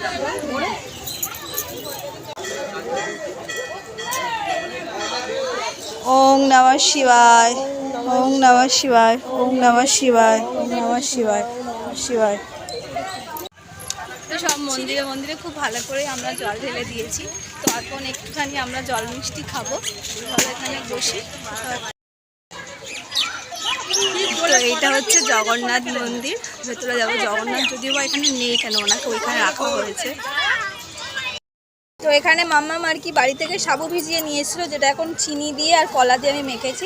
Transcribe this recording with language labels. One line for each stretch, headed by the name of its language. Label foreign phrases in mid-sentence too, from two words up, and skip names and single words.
Sanskrit: ওং নমঃ শিবায়, ওং নমঃ শিবায়, ওং নমঃ শিবায়, ওং নমঃ শিবায়, শিবায়।
Bangla: তো সব মন্দিরে মন্দিরে খুব ভালো করে আমরা জল ঢেলে দিয়েছি। তো এখন একটুখানি আমরা জল মিষ্টি খাবো, চলো এখানে বসি। তো এইটা হচ্ছে জগন্নাথ মন্দির, ভেতরে যাবো। জগন্নাথ যদিও বা এখানে নেই, কেন ওনাকে ওইখানে রাখা হয়েছে। তো এখানে মাম্মাম আর কি বাড়ি থেকে সাবু ভিজিয়ে নিয়েছিল, যেটা এখন চিনি দিয়ে আর কলা দিয়ে আমি মেখেছি।